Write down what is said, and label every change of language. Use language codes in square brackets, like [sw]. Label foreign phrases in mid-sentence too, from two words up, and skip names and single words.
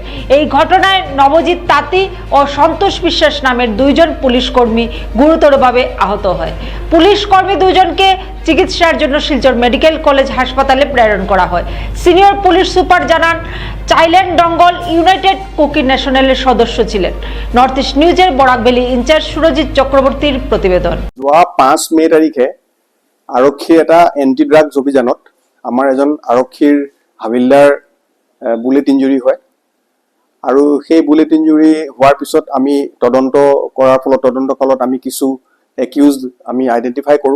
[bn] এই ঘটনায় নবজিৎ তাঁতি ও সন্তোষ বিশ্বাস নামের দুইজন পুলিশ কর্মী গুরুতরভাবে আহত হয়। পুলিশ কর্মী দুজনকে চিকিৎসার জন্য শিলচর মেডিকেল কলেজ হাসপাতালে প্রেরণ করা হয়। সিনিয়র পুলিশ সুপার জানান, চাইলেন ডঙ্গল ইউনাইটেড কুকি ন্যাশনালের সদস্য ছিলেন। নর্থ ইস্ট নিউজের বরাক ভ্যালি ইনচার্জ সুরজিৎ চক্রবর্তীর প্ৰতিবেদন। [as] যোৱা 5 মে তাৰিখে আৰক্ষীৰ এটা [en] anti drugs [as] অভিযানত আমাৰ এজন আৰক্ষীৰ হাবিলদাৰ [en] bullet injury [as] হয় আৰু সেই [en] bullet injury [as] হোৱাৰ পিছত আমি তদন্ত কৰাৰ ফলত তদন্তকালত আমি কিছু একিউজড আমি আইডেন্টিফাই কৰোঁ।